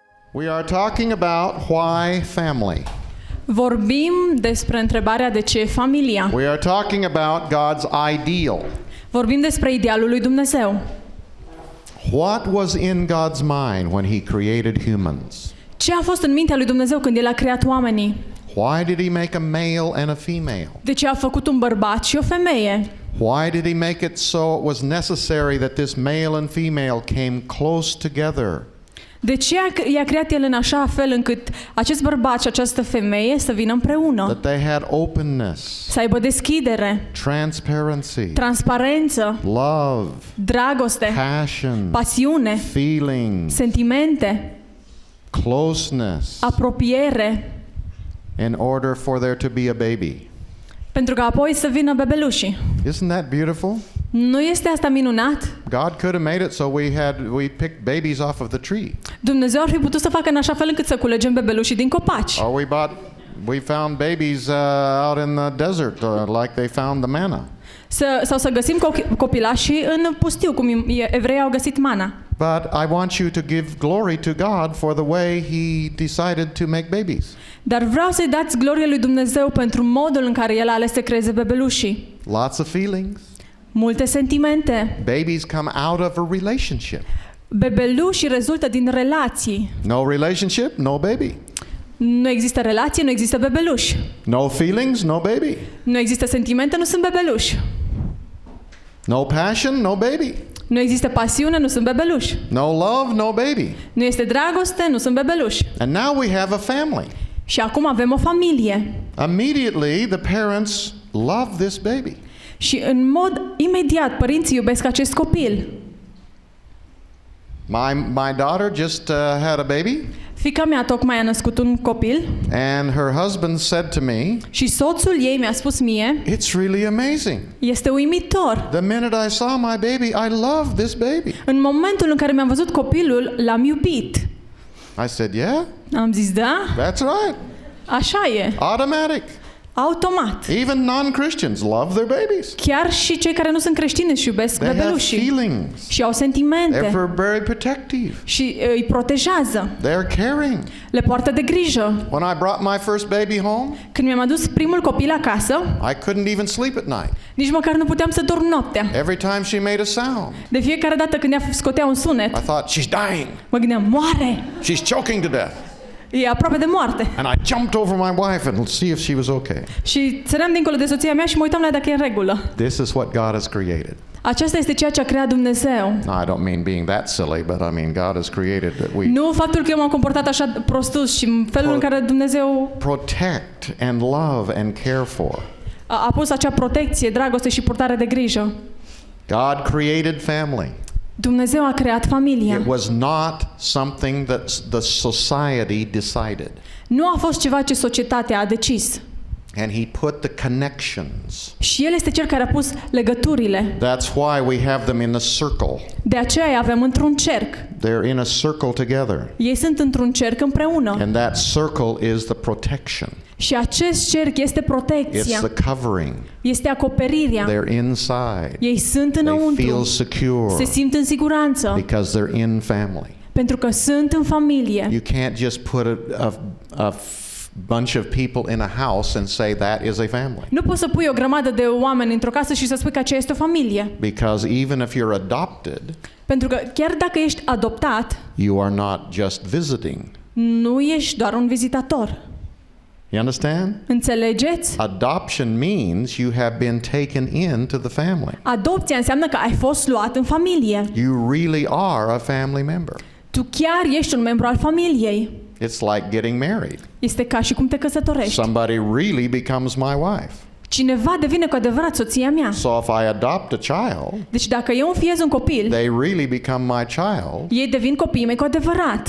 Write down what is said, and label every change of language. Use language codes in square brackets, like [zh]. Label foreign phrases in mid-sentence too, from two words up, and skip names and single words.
[en] We are talking about why family. [ro] Vorbim despre întrebarea de ce familia. [en] We are talking about God's ideal. [ro] Vorbim despre idealul lui Dumnezeu. [en] What was in God's mind when he created humans? [ro] Ce a fost în mintea lui Dumnezeu când El a creat oamenii? [en] Why did he make a male and a female? [ro] De ce a făcut un bărbat și o femeie? [en] Why did he make it so it was necessary that this male and female came close together? [ro] De ce i-a creat El în așa fel încât acest bărbat și această femeie să vină împreună? [en] That they had openness, [ro] Să aibă deschidere, [en] transparency, [ro] transparență, [en] love, [ro] dragoste, [en] passion, [ro] pasiune, [en] feelings, [ro] sentimente, [en] closeness, [ro] apropiere, [en] in order for there to be a baby. [ro] pentru că apoi să vină bebelușii. [en] Isn't that beautiful? [ro] Nu este asta minunat? [en] God could have made it so we picked babies off of the tree. [ro] Dumnezeu ar fi putut să facă în așa fel încât să culegem bebelușii din copaci. [en] Or we found babies out in the desert like they found the manna. [ro] Sau să găsim copilașii în pustiu, cum evreii au găsit mana. [en] But I want you to give glory to God for the way he decided to make babies. [ro] Dar vreau să-i dați glorie lui Dumnezeu pentru modul în care El a ales să creeze bebelușii. [en] Lots of feelings. [ro] Multe sentimente. [en] Babies come out of a relationship. [ro] Bebelușii rezultă din relații. [en] No relationship, no baby. [ro] Nu există relație, nu există bebeluși. [en] No feelings, no baby. [ro] Nu există sentimente, nu sunt bebeluși. [en] No passion, no baby. [ro] Nu există pasiune, nu sunt bebeluși. [en] No love, no baby. [ro] Nu este dragoste, nu sunt bebeluși. [en] And now we have a family. [ro] Și acum avem o familie. [en] Immediately the parents love this baby. [ro] Și în mod imediat părinții iubesc acest copil. [en] My daughter just had a baby. [ro] Fiica mea tocmai a născut un copil. [en] And her husband said to me, [ro] Și soțul ei mi-a spus mie, [en] it's really amazing. [ro] este uimitor. [en] The minute I saw my baby, I love this baby. [ro] În momentul în care mi-am văzut copilul, l-am iubit. [en] I said, yeah, [ro] Am zis, da, [en] that's right. [ro] așa e, [en] Automatic. [ro] automat. [en] Even non-Christians love their babies. [ro] Chiar și cei care nu sunt creștini își iubesc [en] They have [ro] bebelușii. [en] feelings. [ro] Și au sentimente. [en] They're very protective. [ro] Și îi protejează. [en] They're caring. [ro] Le poartă de grijă. [en] When I brought my first baby home, [ro] Când mi-am adus primul copil acasă, [en] I couldn't even sleep at night. [ro] nici măcar nu puteam să dorm noaptea. [en] Every time she made a sound, [ro] De fiecare dată când ea scotea un sunet, [en] I thought, she's dying. [ro] mă gândeam, moare! [en] She's choking to death. [ro] E aproape de moarte. [en] And I jumped over my wife and see if she was okay. [ro] Și săream dincolo de soția mea și mă uitam la ea dacă e în regulă. [en] This is what God has created. [ro] Aceasta este ceea ce a creat Dumnezeu. [en] Now, I don't mean being that silly, but I mean God has created that we [ro] Nu faptul că eu m-am comportat așa prostus și felul în care Dumnezeu [en] protect and love and care for. [ro] a pus acea protecție, dragoste și purtare de grijă. [en] God created family. [ro] Dumnezeu a creat familia. [en] It was not something that the society decided. [ro] Nu a fost ceva ce societatea a decis. [en] And he put the connections. [ro] Și El este Cel care a pus legăturile. [en] That's why we have them in a circle. [ro] De aceea îi avem într-un cerc. [en] They're in a circle together. [ro] Ei sunt într-un cerc împreună. [en] And that circle is the protection. [ro] Și acest cerc este protecția. [en] It's the covering. [ro] Este acoperirea. [en] They're inside. [ro] Ei sunt [en] They feel [ro] înăuntru. [en] secure [ro] Se simt în siguranță. [en] because they're in family. [ro] Pentru că sunt în familie. [en] You can't just put a bunch of people in a house and say that is a family. [ro] Nu poți să pui o grămadă de oameni într-o casă și să spui că aceea este o familie. [en] Because even if you're adopted, [ro] Pentru că chiar dacă ești adoptat, [en] you are not just visiting. [ro] nu ești doar un vizitator. [en] You understand? [ro] Înțelegeți? [en] Adoption means you have been taken into the family. [ro] Adopția înseamnă că ai fost luat în familie. [en] You really are a family member. [ro] Tu chiar ești un membru al familiei. [en] It's like getting married. [ro] Este ca și cum te căsătorești. [en] Somebody really becomes my wife. [ro] Cineva devine cu adevărat soția mea. [en] So if I adopt a child, [ro] Deci dacă eu înfiez un copil, [en] they really become my child. [ro] ei devin copiii mei cu adevărat.